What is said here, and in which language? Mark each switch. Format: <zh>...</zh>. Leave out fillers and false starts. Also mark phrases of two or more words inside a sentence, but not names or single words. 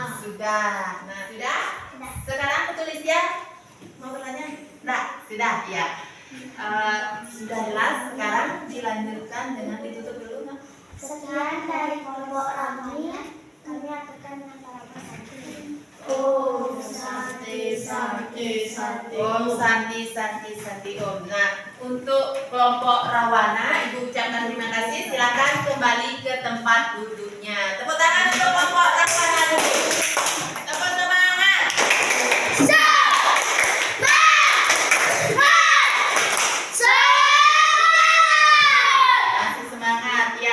<id>Sudah. Nah, sudah? Sekarang petulis ya. Mau bertanya? Nah, sudah, ya. Sudah jelas. Sekarang dilanjutkan dengan ditutup dulu, Mak. Sekian dari kelompok Ramai. Kami akan antara</id> <sa>Om Santi Santi Santi. Om Santi Santi Santi Om.</sa> <id>Nah, untuk kelompok Rahwana, Ibu ucapkan terima kasih. Silakan kembali ke tempat duduknya. Tepuk tangan untuk kelompok Rahwana dulu. Tepuk semangat. Masih semangat ya.</id>